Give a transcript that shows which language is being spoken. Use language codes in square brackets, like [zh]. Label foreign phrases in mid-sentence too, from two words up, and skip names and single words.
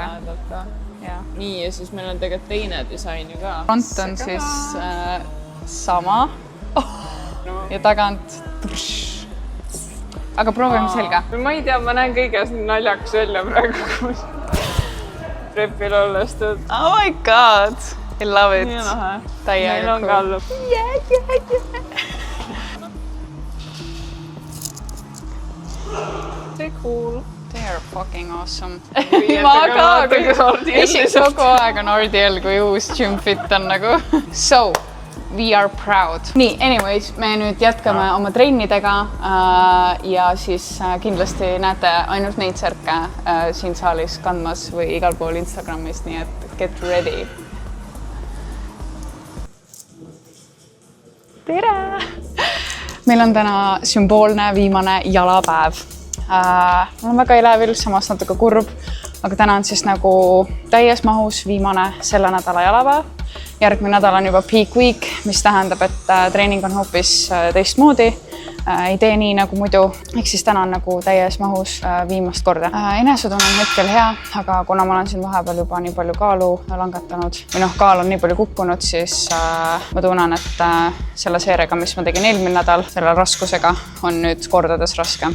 [et] Nii, ja siis meil on tegelikult teine disain ju ka. Front on siis sama ja tagant. Aga proovime selga. Ma ei tea, ma näen kõiges naljakas välja praegu. Prepil olles tõed. [en] Oh my god! I love it. [et] Nii lahe. Täiega meil on ka lõpp. See cool. [en] They are fucking awesome. [et] Ma ka, kogu aeg on RDL, kui uus [en] gym fit [et] on nagu. [en] So, we are proud. [et] Nii, anyways, me nüüd jätkame oma trennidega ja siis kindlasti näete ainult neid särke siin saalis kandmas või igal pool Instagramis, nii et [en] get ready. [et] Tere! Meil on täna sümboolne viimane jalapäev. Ma olen väga elevil, samas natuke kurb, aga täna on siis nagu täies mahus viimane selle nädala jalapäev. Järgmine nädal on juba [en] peak week, [et] mis tähendab, et treening on hoopis teistmoodi. Ei tee nii nagu muidu, ehk siis täna on nagu täies mahus viimast korda. Enesetunne on hetkel hea, aga kuna ma olen siin vahepeal juba nii palju kaalu langetanud või noh, kaal on nii palju kukkunud, siis ma tunnen, et selle seeriaga, mis ma tegin eelmine nädal, selle raskusega on nüüd kordades raske.